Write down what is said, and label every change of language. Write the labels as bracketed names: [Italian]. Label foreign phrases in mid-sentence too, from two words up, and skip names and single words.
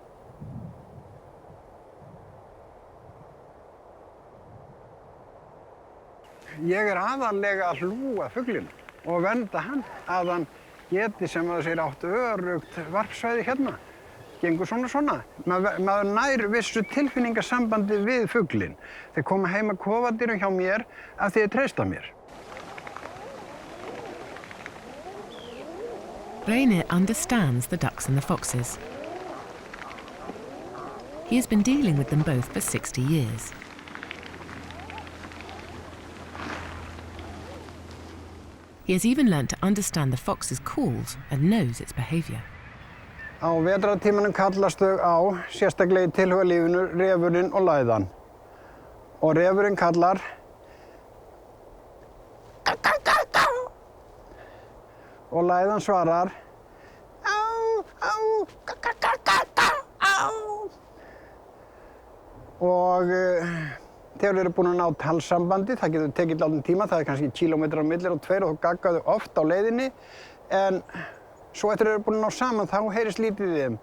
[Icelandic] Ég aðallega að hlúa fuglinum og vernda hann að hann geti sem að sér átt öruggt varpsvæði hérna. Gengur svona. Maður nær vissu tilfinningasambandi við fuglinn. Þeir koma heim að kofadýrum hjá mér af því þeir treysta mér. [English] Reynir understands the ducks and the foxes. He has been dealing with them both for 60 years. He has even learnt to understand the fox's calls and knows its behaviour. [Icelandic] Á vetrartímanum kallast þau á, sérstaklega í tilhugalífinu, refurinn og læðan. Og refurinn kallar og læðan svarar og þegar þeir eru búin að ná talsambandi, það getur tekið látinn tíma, það kannski kílómetrar á milli og tveir og þá gagga þau oft á leiðinni, en svo eftir þeir eru búin að ná saman þá heyrist lítið í þeim.